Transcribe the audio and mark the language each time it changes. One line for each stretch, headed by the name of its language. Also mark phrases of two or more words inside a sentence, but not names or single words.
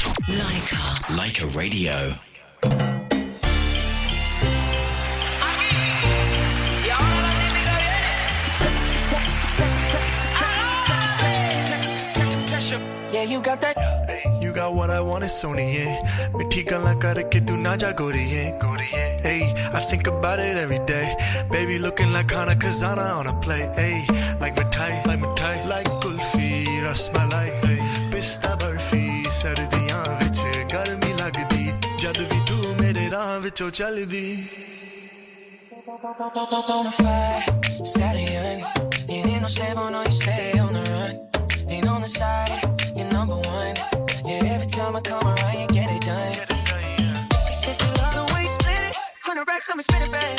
English: Leica Radio. Yeah, you got that. You got what I want, it's Sony, yeah.
Punjabi: ਮਿੱਠੀ ਗੱਲਾਂ ਕਰਕੇ ਤੂੰ ਨਾ ਜਾ ਗੋਰੀ,
English: yeah. Hey, I think about it every day. Baby looking like Hana Kazana on a plate. Hey, like mithai, like kulfi, rasmalai.
Punjabi: Hey, ਪਿਸਤਾ ਬਰਫ਼ੀ, ਸਰਦੀਆਂ ਵਿੱਚ ਗਰਮੀ ਲਗਦੀ. ਜਦ ਵੀ ਤੂੰ ਮੇਰੇ ਰਾਹ ਵਿਚੋਂ ਚਲਦੀ.
English: Bonafide, stallion. You need no stable, no, you stay on the run. Ain't on the side. Number one, yeah, every time I come around, you get it done. 50 love the way you split it. 100 racks on me, spin it, babe.